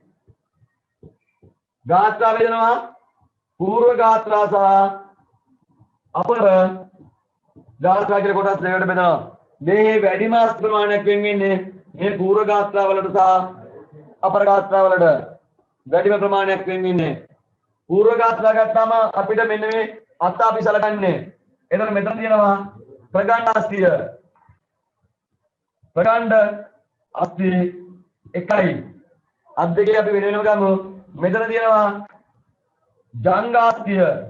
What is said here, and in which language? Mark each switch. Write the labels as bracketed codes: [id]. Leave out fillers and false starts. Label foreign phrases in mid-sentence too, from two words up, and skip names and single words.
[si] ගාත්‍රා බෙදනවා පූර්ව ගාත්‍රා සහ අපර ගාත්‍රා කියලා කොටස් දෙකකට බෙදනවා. මේ වැඩිම අස්ති ප්‍රමාණයක් වෙන් වෙන්නේ මේ පූර්ව ගාත්‍රා වලට සහ අපර ගාත්‍රා වලට වැඩිම ප්‍රමාණයක් වෙන් වෙන්නේ. පූර්ව ගාත්‍රා ගත්තාම අපිට මෙන්න මේ අත් අපි සලකන්නේ. එතන මෙතන තියෙනවා ප්‍රගණ්ඩ අස්තිය. ප්‍රගණ්ඩ අස්ති එකයි. අත් දෙකේ අපි වෙන වෙනම ගමු. මෙතන තියෙනවා ජංගාස්තිය.